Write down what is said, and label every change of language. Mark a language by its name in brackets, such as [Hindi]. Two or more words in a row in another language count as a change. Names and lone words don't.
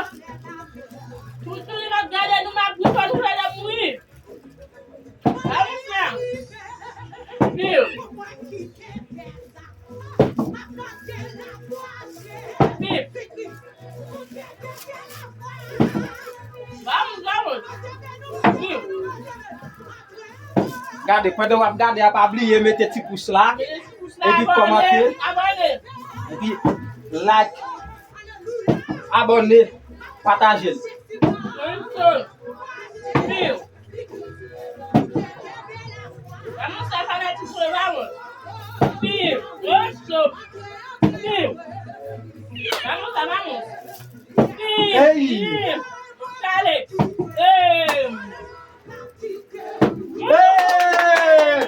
[Portuguese] Tudo na galera numa bucha no velho muito. Vamos lá. Bill. Vamos. Bill. [French] Regardez, pendant que vous regardez, vous pas oublier mettre petit pouce là. Et puis commenter. Abonnez. Et puis like. Abonnez. Partagez. Bill. [Portuguese] Vamos trabalhar de Bill. Bill. Sim. Vamos lá, vamos. Sim. Ei. Sim. Dale. Ei. Hey!